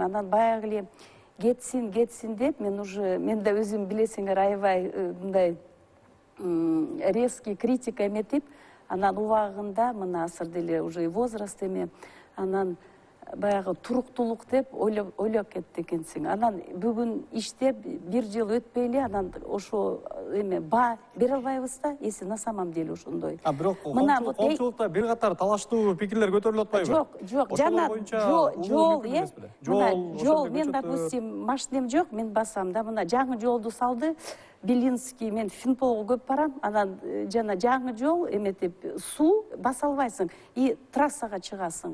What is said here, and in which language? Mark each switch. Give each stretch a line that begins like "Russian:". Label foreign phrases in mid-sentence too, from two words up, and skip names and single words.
Kyrgyz: Анан баягы эле кетсин деп, мен да өзүм билесиңер аябай мындай
Russian: резкий критика
Kyrgyz: эметип, анан убагында мына азыр деле
Russian: уже возраст
Kyrgyz: анан баягы туруктулук деп ойлоп кетти экенсиң. Анан бүгүн иштеп 1 жыл өтпөй эле анан ошо эме баа бере албайбыз да,
Russian: если на самом деле ошондой.
Kyrgyz: Бирок Мына вот коомчулукта бир катар талаштуу пикирлер көтөрүлүп атпайбы? Жок, жана жол, мен, допустим, машинем жок, мен басам да, мына жаңы жолду салды, Белинский, мен Финполго көп барам, анан жана жаңы жол эметип суу баса албайсың и трассага чыгасың.